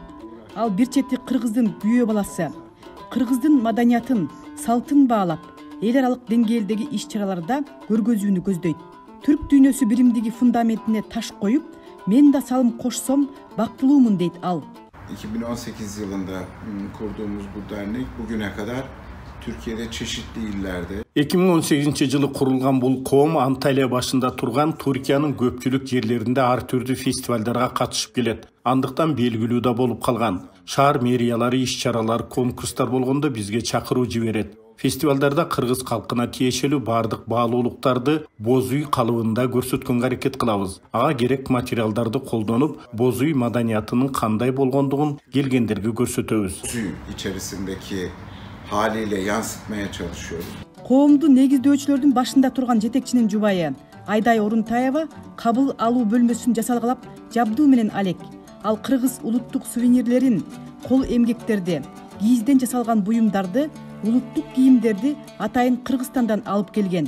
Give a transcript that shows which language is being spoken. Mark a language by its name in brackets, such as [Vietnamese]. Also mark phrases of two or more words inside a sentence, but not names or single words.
[Kyrgyz] Ал бир чети кыргыздын күйөө баласы. Кыргыздын маданиятын, салтын баалап, эл аралык деңгээлдеги иш-чараларда көргөзүүнү көздөйт. Түрк дүйнөсү биримдиги фундаментине таш коюп, мен да салым кошсом бактылуумун дейт ал. [Turkish] 2018 yılında kurduğumuz bu dernek bugüne kadar Türkiye'de çeşitli illerde [Kyrgyz] 2018-жылы курулган бул коом Анталия башында турган Түркиянын көпчүлүк жерлеринде ар түрдүү фестивалдарга катышып келет. Андыктан белгилүү да болуп калган. Шаар мэриялары иш-чаралар, конкурстар болгондо бизге чакыруу жиберет. Фестивалдарда кыргыз калкына тиешелүү бардык баалуулуктарды боз үй калыбында көрсөткөнгө аракет кылабыз. Ага керек материалдарды колдонуп, боз үй маданиятынын кандай болгондугун келгендерге көрсөтөбүз. [Turkish] içerisindeki haliyle yansıtmaya çalışıyoruz. [Kyrgyz] Коомду негиздөөчүлөрдүн башында турган жетекчинин жубайы Айдай Орунтаева кабыл алуу бөлмөсүн жасалгалап жабдуу менен алек. Ал кыргыз улуттук сувенирлерин, кол эмгектерди, кийизден жасалган буюмдарды, улуттук кийимдерди атайын Кыргызстандан алып келген.